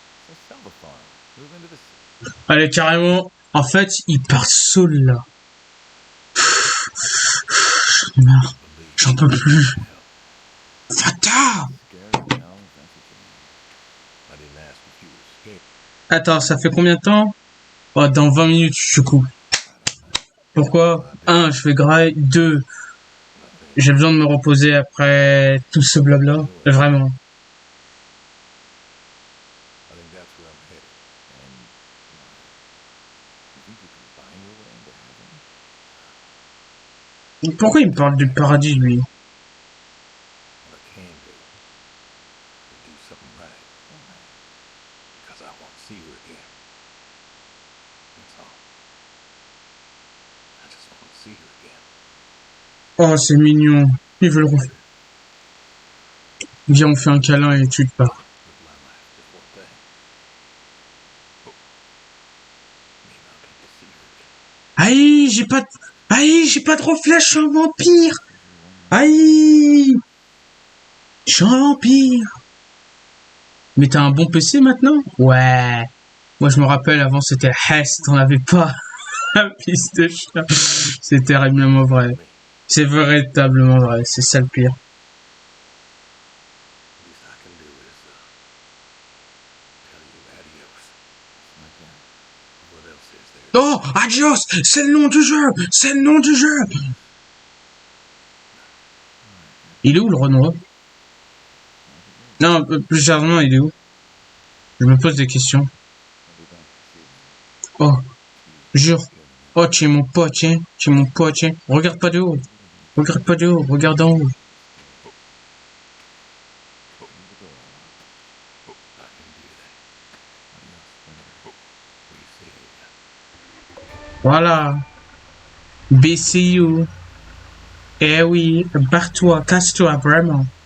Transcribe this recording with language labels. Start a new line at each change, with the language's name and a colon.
English: So sell the farm. Move into the city.
French: Allez, carrément. En fait, il part seul, là. Non, j'en peux plus. Fata.
English: Scary, you know, if that's what you mean. I didn't ask if you were scared.
French: Attends, ça fait combien de temps? Oh, dans 20 minutes, je coupe. Pourquoi? 1, je fais graille. 2, j'ai besoin de me reposer après tout ce blabla. Vraiment.
English: I think that's where I'm headed. And you think you can find your way into heaven?
French: Pourquoi il me parle du paradis, lui?
English: What I can do is do something right. Because I want to see you again. That's all. see her again.
French: Oh, c'est mignon. Il veut le refaire. Viens, on fait un câlin et tu te pars.
English: With my life, just one thing. Maybe I'll get to see her again.
French: Aïe, j'ai pas de... Aïe, j'ai pas de reflet, je suis un vampire. Aïe, je suis un vampire. Mais t'as un bon PC maintenant? Ouais. Moi, je me rappelle, avant, c'était Hess, t'en avais pas. Un fils de chat. C'est terriblement vrai. C'est véritablement vrai, c'est ça le pire.
English: Least I can do is tell you adios. Like that. What else is there?
French: Oh, adios, c'est le nom du jeu, c'est le nom du jeu. Il est où le Renoir? Non, plus sérieusement, il est où? Je me pose des questions.
English: I'll be back this evening.
French: Oh, jure. Oh, tu es mon pote, tiens. Tu es mon pote, tiens. Regarde pas de haut. Regarde pas de haut, regarde en haut. Voilà. BCU. Eh oui, barre-toi, casse-toi, vraiment.